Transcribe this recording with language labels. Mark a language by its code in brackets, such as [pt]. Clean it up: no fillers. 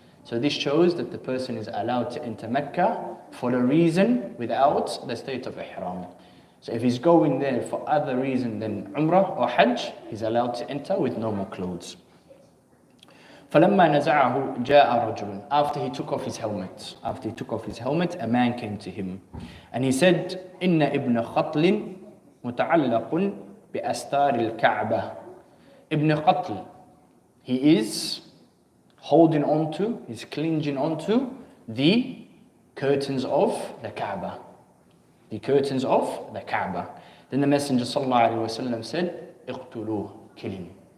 [en] So this shows that the person is allowed to enter Mecca for a reason without the state of Ihram. So if he's going there for other reason than Umrah or Hajj, he's allowed to enter with normal clothes. [ar] فَلَمَّا نَزَعَهُ جَاءَ رَجُلٌ. [en] After he took off his helmet, a man came to him. And he said, [ar] إِنَّ إِبْنَ خَطْلٍ مُتَعَلَّقٌ بِأَسْتَارِ الْكَعْبَةِ. [en] Ibn Qatl, he is holding on to, he's clinging onto the curtains of the Kaaba. The curtains of the Kaaba. Then the Messenger ﷺ said, [ar] اقتلوه, [en] kill him.